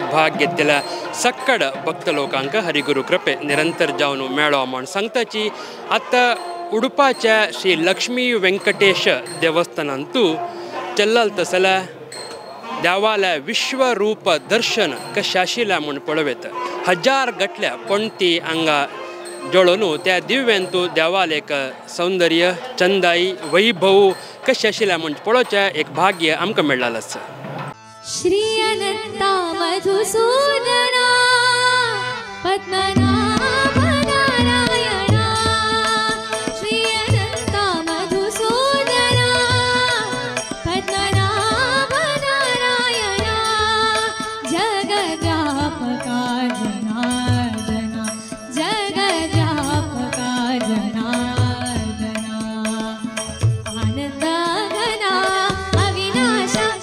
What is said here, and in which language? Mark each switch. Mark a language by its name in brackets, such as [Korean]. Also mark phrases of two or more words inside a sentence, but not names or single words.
[Konkani] भाग घेतलेल्या सक्कड भक्त लोकांक हरिगुरू कृपे निरंतर जावन मेळो म्हण सांगताची आतां उडुपाच्या श्री लक्ष्मी व्यंकटेश देवस्थानांतू चल्लाल तसल्या देवाल्या विश्वरूप दर्शन कशें आशिल्लें म्हूण पळोवेत. हजार गटल्या पणती हांगा जोडून त्या दिव्यांतू देवाल एक सौंदर्य चंदाई वैभव कशें आशिल्लें म्हूण पळोवचें एक भाग्य आमकां मेळ्ळालें आसा. [Sanskrit] श्री अनंता मधुसूदना पद्मनाभ नारायणा श्री अनंता मधुसूदना पद्मनाभ नारायणा जगद्व्यापका जनार्दना जगद्व्यापका जनार्दना आनंद घना अविनाश